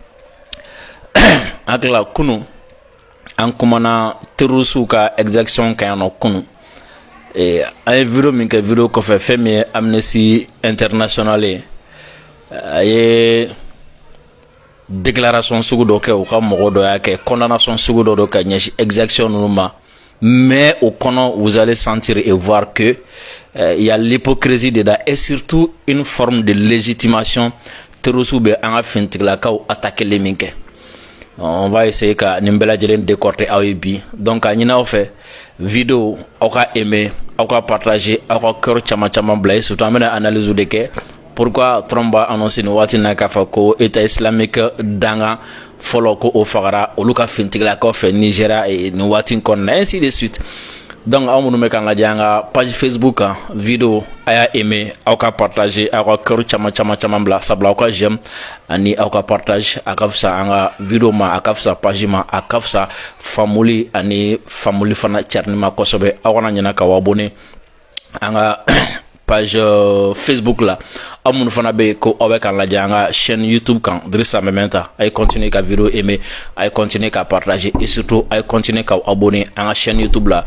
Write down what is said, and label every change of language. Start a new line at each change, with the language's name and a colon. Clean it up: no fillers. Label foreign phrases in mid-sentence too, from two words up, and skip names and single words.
Bambara: Hakilila kunu an kumana terroriste ka exaction kan yan nɔ kunu an ye video min kɛ video kɔfɛ fɛn min ye Amnesty International ye a ye déclaration sugu dɔ kɛ u ka mɔgɔ dɔ y'a kɛ condamnation sugu dɔ ka ɲɛsin exaction ninnu ma.
French: Mais au kɔnɔ vous allez sentir et voir que il y a l'hypocrisie dedans et surtout une forme de légitimation terroriste
Bambara: bɛ an ka finitigilakaw
French: attaquer
Bambara: min kɛ.
French: On va essayer
Bambara: ka nin bɛɛ lajɛlen décorter aw ye bi. Donc a ɲini aw fɛ vidéo aw ka aimer aw ka partager aw ka cœur caman bila ye surtout an bɛna analyse de kɛ
French: pourquoi Trump a annoncé
Bambara: nin waati na k'a fɔ ko État islamique danga fɔlɔ ko o fagara olu ka finitigilakaw fɛ Nigeria nin waati kɔnɔna
French: ainsi de suite.
Bambara: Donc aw minnu bɛ k'an lajɛ an ka page Facebook kan vidéo a y'a aimer aw ka partager aw ka cœur caman bila sabula aw ka j'aime ani aw ka partage a ka fisa an ka vidéo ma a ka fisa page ma a ka fisa famuli ani famuli fana carini ma kosɛbɛ. Aw kana ɲinɛ ka abonné an ka page Facebook la aw minnu fana bɛ ko aw bɛ k'an lajɛ an ka chaîne YouTube kan Drissa Mementa a ye continuer ka vidéo aimer a ye continuer ka partager
French: et surtout
Bambara: a ye continuer ka abonné an ka chaîne YouTube la.